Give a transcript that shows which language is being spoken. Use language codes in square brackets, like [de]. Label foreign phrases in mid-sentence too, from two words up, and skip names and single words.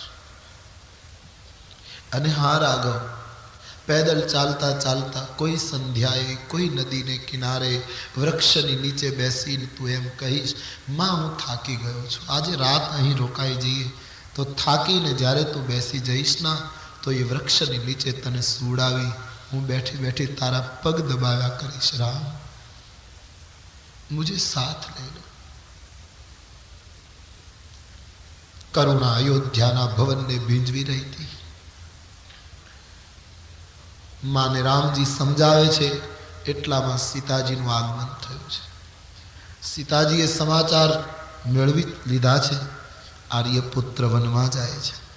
[gu] અને હા રાઘવ, પેદલ ચાલતા ચાલતા કોઈ સંધ્યાએ કોઈ નદીને કિનારે વૃક્ષની નીચે બેસીને તું એમ કહીશ, માં હું થાકી ગયો છું, આજે રાત અહીં રોકાઈ જઈએ તો થાકીને જ્યારે તું બેસી જઈશ ના, તો એ વૃક્ષની નીચે તને સુવડાવી હું બેઠી બેઠી તારા પગ દબાવ્યા કરીશ. [hi] રામ મુझे साथ ले लो. [gu] કરુણા અયોધ્યાના ભવનને ભીંજવી રહી હતી. માને રામજી સમજાવે છે એટલામાં સીતાજીનું આગમન થયું છે. સીતાજીએ સમાચાર મેળવી લીધા છે, આર્યપુત્ર વનમાં જાય છે.